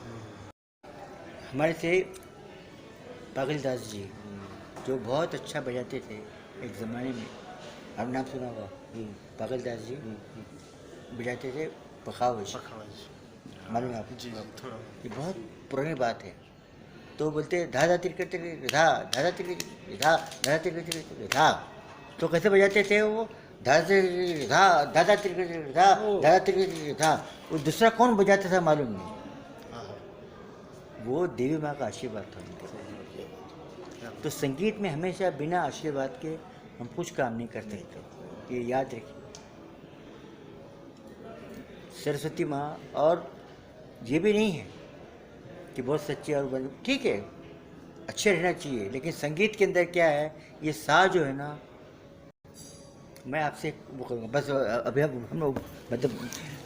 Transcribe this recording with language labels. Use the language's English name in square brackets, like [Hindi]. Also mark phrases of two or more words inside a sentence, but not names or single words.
[Hindi] हमारे थे पागल दास जी, जो बहुत अच्छा बजाते थे एक ज़माने में, आप नाम सुना होगा, पागल दास जी बजाते थे पखावज, मालूम है आपको? जी थोड़ा ये बहुत पुरानी बात है। तो बोलते धा धा तिरकट तिरकट धा, धा धा तिरकट धा, धा धा तिरकट तिरकट धा। तो कैसे बजाते थे वो? धा तिरकट धा, धा धा तिरकट तिरकट धा, धा धा तिरकट तिरकट धा। वो दूसरा कौन बजाता था मालूम नहीं, वो देवी माँ का आशीर्वाद था उनके। तो संगीत में हमेशा बिना आशीर्वाद के हम कुछ काम नहीं कर सकते, ये याद रखिए। सरस्वती माँ, और ये भी नहीं है कि बहुत सच्चे और ठीक है, अच्छे रहना चाहिए, लेकिन संगीत के अंदर क्या है, ये सा जो है ना मैं आपसे वो करूँगा बस अभी हम लोग मतलब चल